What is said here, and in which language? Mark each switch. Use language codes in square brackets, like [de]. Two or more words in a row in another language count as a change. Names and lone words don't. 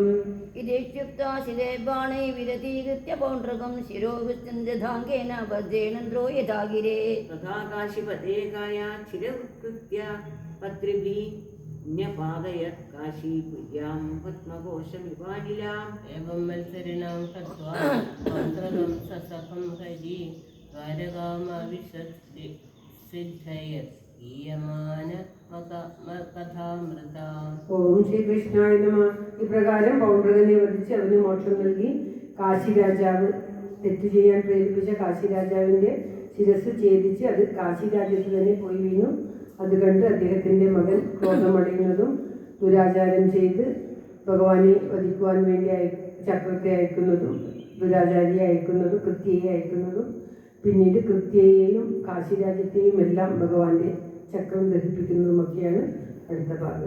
[sa] ഇത്യുക്താ ശിലേർബാണൈ വിരതീകൃത്യ പൗണ്ഡ്രകം ശിരോവിസ്തൃതാംഗേന വജ്രേണ യഥാഗിരേ തഥാ കാശിപതേകായ ചിരവൃത്കൃത്യ പത്രിഭിः ന്യപാതയത് കാശീപുര്യാം പത്മകോശമിവാനിലാം. एवं मत्सरिणां हत्वा पौण्ड्रकं ससखं हरि द्वारकामविशत् सिद्धयत् ഗീയമാനകഥാമൃത. ഓം ശ്രീകൃഷ്ണായ നമഃ. [ml] ഇപ്രകാരം പൗണ്ഡ്രകനെ വധിച്ച് അവന് മോക്ഷം നൽകി കാശി രാജാവ് തെറ്റ് ചെയ്യാൻ പ്രേരിപ്പിച്ച കാശി രാജാവിൻ്റെ ശിരസ് ഛേദിച്ച് അത് കാശി രാജ്യത്ത് തന്നെ പോയി വീണു. അത് കണ്ട് അദ്ദേഹത്തിൻ്റെ മകൻ ക്രോധമടയുന്നതും ദുരാചാരം ചെയ്ത് ഭഗവാനെ വധിക്കുവാൻ വേണ്ടി ചക്രത്തെ അയക്കുന്നതും ദുരാചാരിയെ അയക്കുന്നതും കൃത്യയെ അയക്കുന്നതും പിന്നീട് കൃത്യയെയും കാശി രാജ്യത്തെയും എല്ലാം ഭഗവാന്റെ ചക്രം ദഹിപ്പിക്കുന്നതുമൊക്കെയാണ് അടുത്ത ഭാഗം.